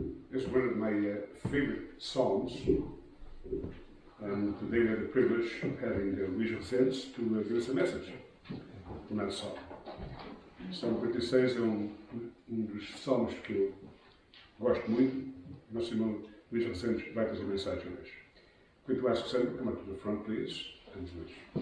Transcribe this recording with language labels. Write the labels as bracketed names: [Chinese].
[English] This is one of my favorite psalms, and today we have the privilege of having Luís Vicente to give us a message from that psalm. [Portuguese] Salmo 46 é dos salmos que eu gosto muito. Nosso irmão Luís Vicente vai trazer a mensagem hoje. [English] Going to ask Sam to come up to the front, please, and Luís.